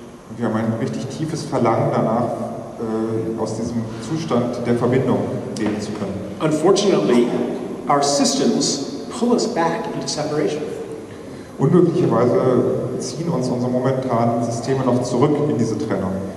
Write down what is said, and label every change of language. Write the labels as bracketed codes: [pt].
[de] Und wir haben ein richtig tiefes Verlangen danach, aus diesem Zustand der Verbindung leben zu können. [en] Unfortunately, our systems pull us back into separation. [de] Unglücklicherweise ziehen uns unsere momentanen Systeme noch zurück in diese Trennung.